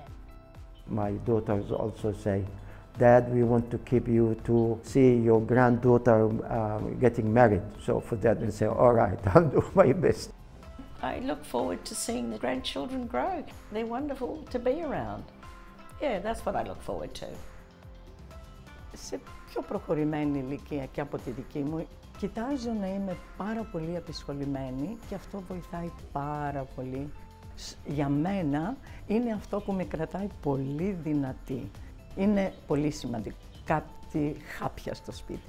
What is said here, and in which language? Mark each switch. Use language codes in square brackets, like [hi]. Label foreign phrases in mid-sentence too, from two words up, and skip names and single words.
[en] My daughters also say, Dad, we want to keep you to see your granddaughter getting married. So for that, they say, all right, I'll do my best. I look forward to seeing the grandchildren grow. They're wonderful to be around. Yeah, that's what I look forward to. [el] Σε πιο προχωρημένη ηλικία και από τη δική μου, κοιτάζω να είμαι πάρα πολύ απεισχολημένη και αυτό βοηθάει πάρα πολύ. Για μένα είναι αυτό που με κρατάει πολύ δυνατή. Είναι πολύ σημαντικό. Κάτι χάπια στο σπίτι.